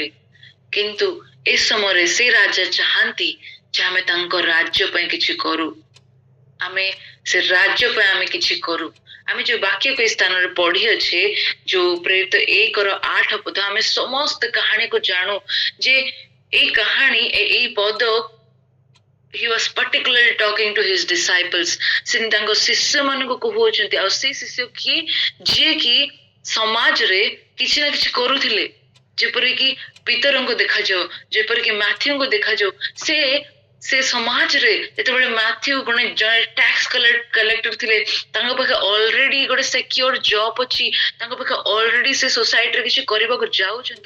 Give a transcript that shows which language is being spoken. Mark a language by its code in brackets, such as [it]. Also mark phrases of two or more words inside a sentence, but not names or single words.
[or] କିନ୍ତୁ ଏ ସମୟରେ ସେ ରାଜା ଚାହାନ୍ତି ଯେ ଆମେ ତାଙ୍କ ରାଜ୍ୟ ପାଇଁ କିଛି କରୁ, ଆମେ ସେ ରାଜ୍ୟ ପାଇଁ ଆମେ କିଛି କରୁ। ଆମେ ଯୋଉ ବାକ୍ୟକୁ ଏ ସ୍ଥାନରେ ପଢିଅଛେ, ଯୋଉ ପ୍ରେରିତ 1:8 ପଦ, ଆମେ ସମସ୍ତ କାହାଣୀକୁ ଜାଣୁ ଯେ ଏଇ କାହାଣୀ, ଏଇ ପଦ [en] he was particularly talking to his disciples. [or] ସେ ତାଙ୍କ ଶିଷ୍ୟ ମାନଙ୍କୁ କହୁଅଛନ୍ତି। ଆଉ ସେ ଶିଷ୍ୟ କିଏ? ଯିଏକି ସମାଜରେ କିଛି ନା କିଛି କରୁଥିଲେ, ଯେପରିକି ପିତରଙ୍କୁ ଦେଖାଯାଉ, ଯେପରିକି ମାଥ୍ୟୁଙ୍କୁ ଦେଖାଯାଉ। ସେ ସମାଜରେ ଯେତେବେଳେ ମାଥ୍ୟୁ ଜଣେ [en] tax collector [or] ଥିଲେ, ତାଙ୍କ ପାଖେ ଅଲରେଡି ଗୋଟେ [en] secure job [or] ଅଛି, ତାଙ୍କ ପାଖେ ଅଲରେଡି ସେ ସୋସାଇଟିରେ କିଛି କରିବାକୁ ଯାଉଛନ୍ତି।